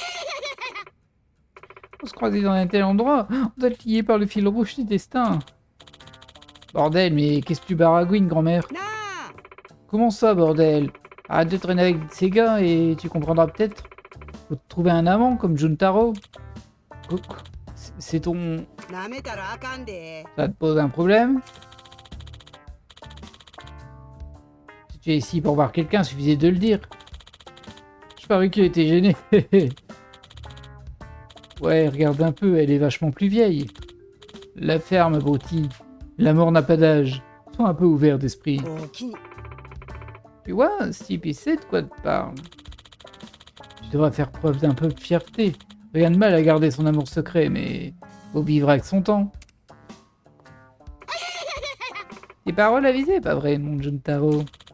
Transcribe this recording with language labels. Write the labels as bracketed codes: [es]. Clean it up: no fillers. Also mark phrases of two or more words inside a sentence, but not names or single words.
[fr] On se croisait dans un tel endroit, on doit être lié par le fil rouge du destin. Bordel, mais qu'est-ce que tu baragouines, grand-mère? [ja] なあ [fr] Comment ça, bordel? Arrête de traîner avec ces gars et tu comprendras peut-être. Faut te trouver un amant comme Juntaro. C'est ton... [ja] なめたらあかんで [fr] Ça te pose un problème? Si tu es ici pour voir quelqu'un, suffisait de le dire. Je parie qu'il était gêné. Ouais, regarde un peu, elle est vachement plus vieille. La ferme, Brouty. L'amour n'a pas d'âge. Sois un peu ouvert d'esprit. [ja] おおきに [fr] Tu vois, ce type, il sait de quoi te parle. Tu devrais faire preuve d'un peu de fierté. Rien de mal à garder son amour secret, mais faut vivre avec son temps. Tes paroles avisées, pas vrai, mon Juntaro.